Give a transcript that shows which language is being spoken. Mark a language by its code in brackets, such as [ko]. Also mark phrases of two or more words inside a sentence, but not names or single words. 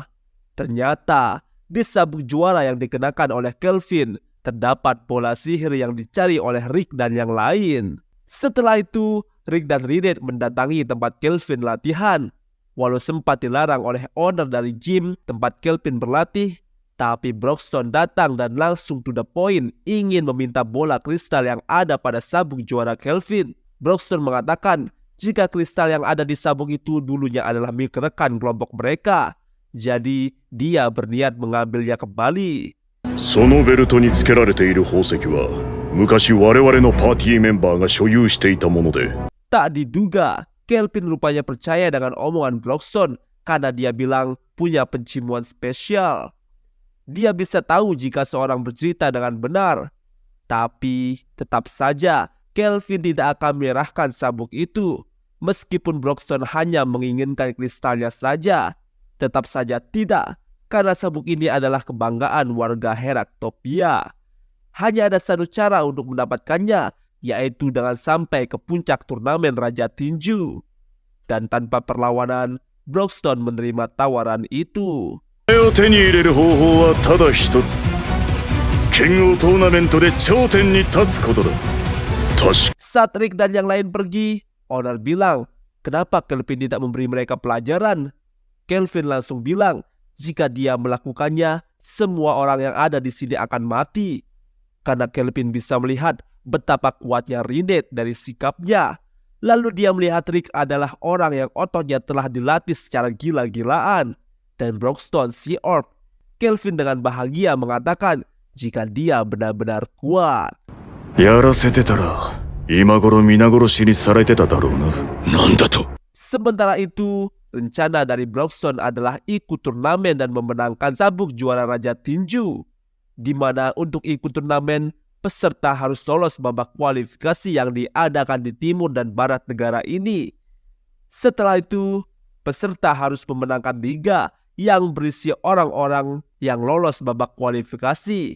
[id] Ternyata di sabuk juara yang dikenakan oleh Kelvin terdapat bola sihir yang dicari oleh Rick dan yang lain. Setelah itu, Rick dan Rinette mendatangi tempat Kelvin latihan. Walau sempat dilarang oleh owner dari gym tempat Kelvin berlatih, tapi Broxton datang dan langsung [en] to the point [id] ingin meminta bola kristal yang ada pada sabuk juara Kelvin. Broxton mengatakan jika kristal yang ada di sabuk itu dulunya adalah milik rekan kelompok mereka. Jadi dia berniat mengambilnya kembali. [ja] そのベルトにつけられている宝石は昔我々のパーティーメンバーが所有していたもので [id] Tak diduga, Kelvin rupanya percaya dengan omongan Broxton karena dia bilang punya penciuman spesial. Dia bisa tahu jika seorang bercerita dengan benar. Tapi tetap saja Kelvin tidak akan menyerahkan sabuk itu. Meskipun Broxton hanya menginginkan kristalnya saja, tetap saja tidak, karena sabuk ini adalah kebanggaan warga Heraktopia. Hanya ada satu cara untuk mendapatkannya, yaitu dengan sampai ke puncak turnamen Raja Tinju. Dan tanpa perlawanan, Broxton menerima tawaran itu. [ja] これを手に入れる方法はただ一つ剣王トーナメントで頂点に立つことだ [id] Saat Rick dan yang lain pergi, owner bilang, kenapa Kelvin tidak memberi mereka pelajaran? Kelvin langsung bilang, jika dia melakukannya, semua orang yang ada di sini akan mati. Karena Kelvin bisa melihat betapa kuatnya Rinette dari sikapnya. Lalu dia melihat Rick adalah orang yang ototnya telah dilatih secara gila-gilaan. Dan Broxton si orc. Kelvin dengan bahagia mengatakan jika dia benar-benar kuat. [ja] やらせてたら今頃皆殺しにされてただろうな。なんだと。 [id] Sementara itu, rencana dari Broxton adalah ikut turnamen dan memenangkan sabuk juara Raja Tinju. Di mana untuk ikut turnamen, peserta harus lolos babak kualifikasi yang diadakan di timur dan barat negara ini. Setelah itu, peserta harus memenangkan liga yang berisi orang-orang yang lolos babak kualifikasi.